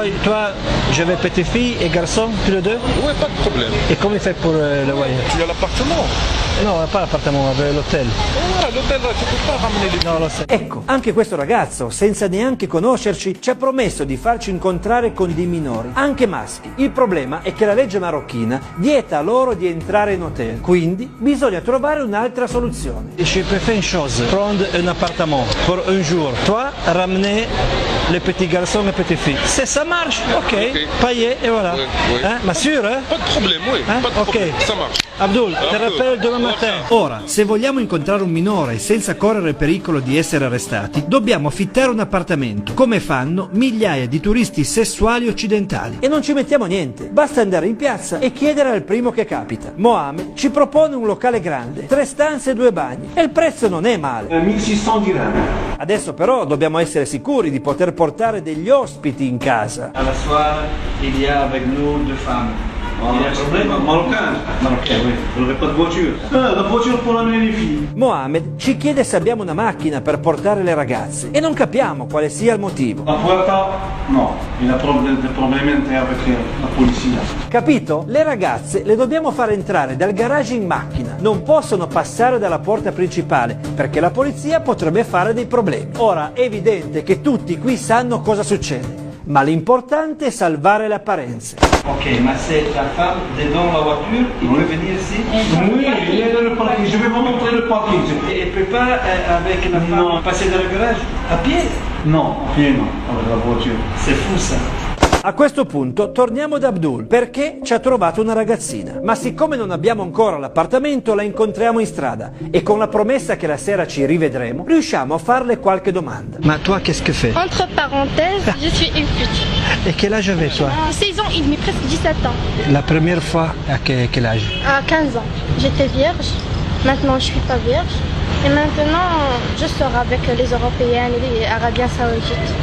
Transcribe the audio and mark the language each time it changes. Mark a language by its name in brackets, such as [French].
[French] Toi, je vais petite fille et garçon, tous les deux? ouais, pas de problème. Et comment il fait pour le voyage? Tu as l'appartement. No, pas l'appartement, l'hotel. Ouais, l'hôtel là, tu peux pas ramener les [Italian] No, lo so. Ecco, anche questo ragazzo, senza neanche conoscerci, ci ha promesso di farci incontrare con dei minori, anche maschi. Il problema è che la legge marocchina vieta loro di entrare in hotel, quindi bisogna trovare un'altra soluzione. [French] Je peux faire une chose, prendre un appartement pour un jour. Toi, ramener les petits garçons et petites filles. Se ça marche, ok, payé et voilà. Ouais. Ma sûr, hein? Pas de problème, oui. Pas de problème. Ça marche. Abdul, te rappelle demain matin. [Italian] Ora, se vogliamo incontrare un minore senza correre il pericolo di essere arrestati, dobbiamo affittare un appartamento, come fanno migliaia di turisti sessuali occidentali. E non ci mettiamo niente, basta andare in piazza e chiedere al primo che capita. Mohamed ci propone un locale grande, 3 stanze e 2 bagni, e il prezzo non è male. 1600 dirham. Adesso però dobbiamo essere sicuri di poter portare degli ospiti in casa. [French] À la soirée, il y a avec nous 2 femmes. Il y a un problème marocain. Marocain, oui. Vous n'aurez pas de voiture. La voiture pour amener les filles. [Italian] Mohamed ci chiede se abbiamo una macchina per portare le ragazze e non capiamo quale sia il motivo. [Spanish] La puerta, no. [French] Il a des problèmes avec la polizia. [Italian] Capito? Le ragazze le dobbiamo far entrare dal garage in macchina, non possono passare dalla porta principale perché la polizia potrebbe fare dei problemi. Ora è evidente che tutti qui sanno cosa succede, ma l'importante è salvare le apparenze. [French] Ok, ma c'est la femme dedans la voiture, il peut venir ici? Oui, il est dans le parking. Je vais vous montrer le parking. Et elle peut pas, avec la femme, passer dans le garage à pied? Non, à pied non, avec la voiture. C'est fou ça. [Italian] A questo punto torniamo da Abdul perché ci ha trovato una ragazzina. Ma siccome non abbiamo ancora l'appartamento la incontriamo in strada e con la promessa che la sera ci rivedremo riusciamo a farle qualche domanda. [French] Ma toi qu'est-ce que fais? Entre parenthèses, je suis une pute. Et quel âge avais toi? 16 ans et demi, presque 17 ans. La première fois à quel âge? À 15 ans, j'étais vierge. Maintenant, je suis pas vierge. Et maintenant, je sors avec les Européennes et les Arabiens Saoudites.